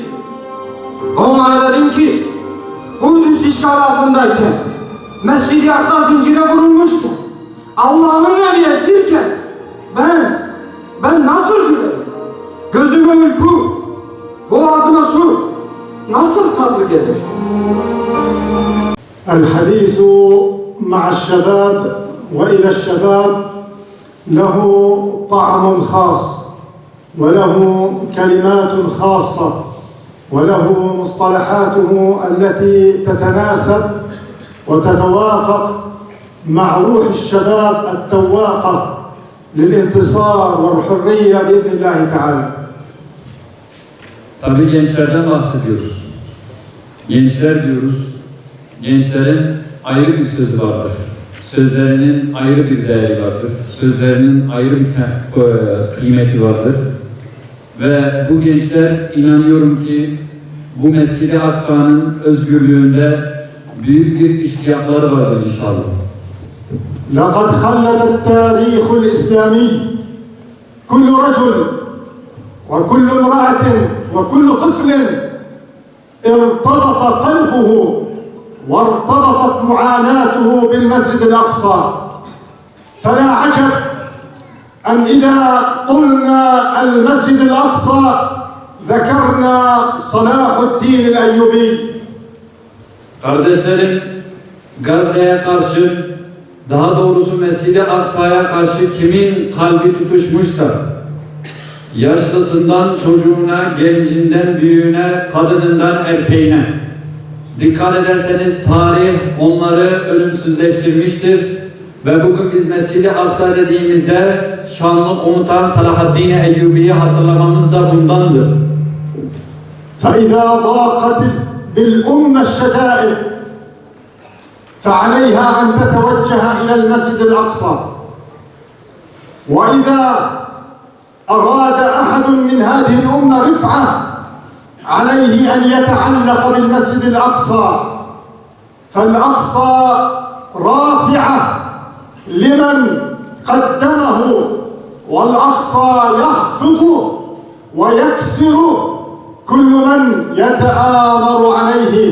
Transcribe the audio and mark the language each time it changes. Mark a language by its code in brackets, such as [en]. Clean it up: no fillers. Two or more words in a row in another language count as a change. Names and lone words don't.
[tr] Onlara dedim ki, Kudüs işgal altındayken, Mescid-i Aksa zincire vurulmuşken, Allah'ın evi esirken ben nasıl gülerim? Gözüme uyku, boğazıma su nasıl tatlı gelir? [ar] الحديث مع الشباب وإلى الشباب له طعم خاص وله كلمات خاصة وله مصطلحاته التي تتناسب وتتوافق مع روح الشباب التواقة للانتصار والحرية بإذن الله تعالى. [tr] Tabii gençlerden bahsediyoruz. Gençler diyoruz. Gençlerin ayrı bir sözü vardır. Sözlerinin ayrı bir değeri vardır. Sözlerinin ayrı bir kıymeti vardır. Ve bu gençler inanıyorum ki bu Mescid-i Aksa'nın özgürlüğünde büyük bir iştiyakları vardır inşallah. [ar] لقد خلد التاريخ الإسلامي كل رجل وكل امرأة وكل طفل ارتبط قلبه وارتبطت معاناته بالمسجد الأقصى فلا عجب أن إذا قلنا المسجد الأقصى ذكرنا صلاح الدين الأيوبي. [tr] Kardeşlerim, Gazze'ye karşı, daha doğrusu Mescid-i Aksa'ya karşı kimin kalbi tutuşmuşsa, yaşlısından çocuğuna, gencinden büyüğüne, kadınından erkeğine, dikkat ederseniz tarih onları ölümsüzleştirmiştir ve bugün biz Mescid-i Aksa dediğimizde şanlı komutan Salahaddin Eyyubi'yi hatırlamamız da bundandır. [ar] فإذا ضاقت بالأمة الشدائد فعليها أن تتوجه إلى المسجد الأقصى وإذا أراد أحد من هذه الأمة رفعة عليه أن يتعلق بالمسجد الأقصى فالأقصى رافعة لمن قدمه والأقصى يخفض ويكسر كل من يتآمر عليه.